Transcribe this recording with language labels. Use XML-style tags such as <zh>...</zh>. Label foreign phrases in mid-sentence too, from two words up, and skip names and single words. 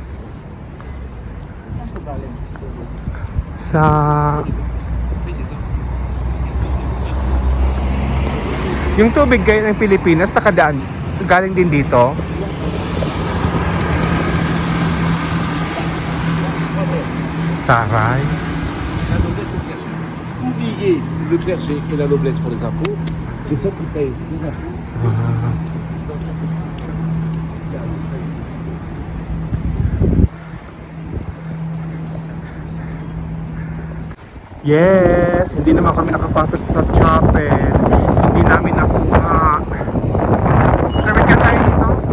<tl>Yung tubig ngayon ng Pilipinas nakadaan galing din dito. Taray.</tl> <fr>La noblesse, c'est le chercher. Oubliez le clergé et la noblesse pour les impôts. C'est ceux qui payent les impôts.</fr> <tl>Ah. Yes! Hindi naman kami nakapasok sa chapel. Hindi namin nakuha. Sabit ka tayo dito?</tl>